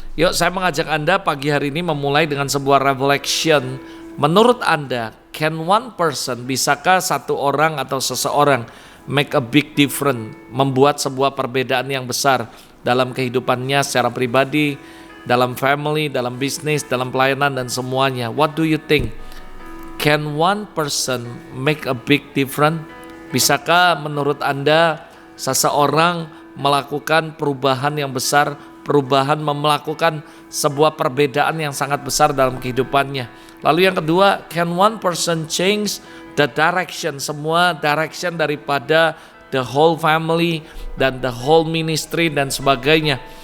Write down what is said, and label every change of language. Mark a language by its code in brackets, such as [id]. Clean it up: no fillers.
[id] Yuk, saya mengajak Anda pagi hari ini memulai dengan sebuah reflection. Menurut Anda, [en] can one person, [id] bisakah satu orang atau seseorang [en] make a big difference, [id] membuat sebuah perbedaan yang besar dalam kehidupannya secara pribadi, dalam family, dalam bisnis, dalam pelayanan dan semuanya? [en] What do you think? Can one person make a big difference? [id] Bisakah menurut Anda seseorang melakukan perubahan yang besar, melakukan sebuah perbedaan yang sangat besar dalam kehidupannya? Lalu yang kedua, [en] can one person change the direction, semua direction daripada the whole family dan the whole ministry dan sebagainya?